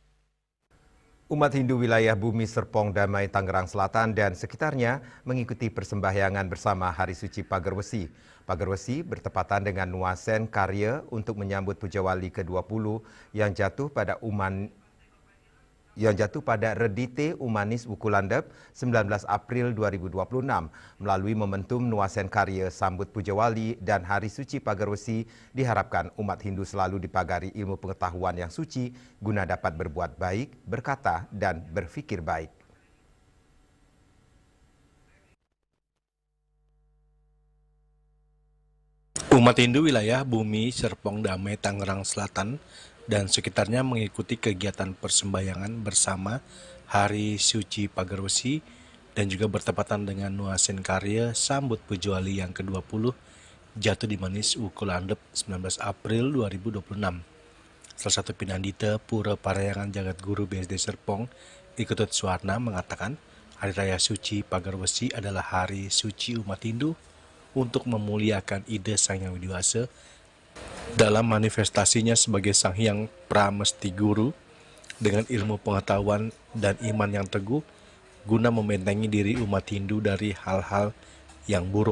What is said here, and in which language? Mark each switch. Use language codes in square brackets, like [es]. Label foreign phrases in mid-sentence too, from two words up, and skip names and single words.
[id] Umat Hindu wilayah Bumi Serpong Damai Tangerang Selatan dan sekitarnya mengikuti persembahyangan bersama Hari Suci Pagar Wesi. Pagar Wesi bertepatan dengan Nuasen Karya untuk menyambut Puja Wali ke-20 yang jatuh pada Uman yang jatuh pada Redite Umanis Wukulandep 19 April 2026 melalui momentum Nuasen Karya Sambut Pujawali dan Hari Suci Pagarwesi diharapkan umat Hindu selalu dipagari ilmu pengetahuan yang suci guna dapat berbuat baik, berkata dan berfikir baik. Umat Hindu wilayah Bumi Serpong Damai Tangerang Selatan dan sekitarnya mengikuti kegiatan persembahyangan bersama Hari Suci Pagarwesi dan juga bertepatan dengan Nuasen Karya Sambut Pujawali yang ke-20 jatuh di Manis Wukulandep 19 April 2026. Salah satu Pinandita Pura Parayangan Jagat Guru BSD Serpong, Iketut Suwarna mengatakan Hari Raya Suci Pagarwesi adalah hari suci umat Hindu untuk memuliakan ide Sang Hyang Widiwasa dalam manifestasinya sebagai Sang Hyang Pramesti Guru dengan ilmu pengetahuan dan iman yang teguh guna membentengi diri umat Hindu dari hal-hal yang buruk.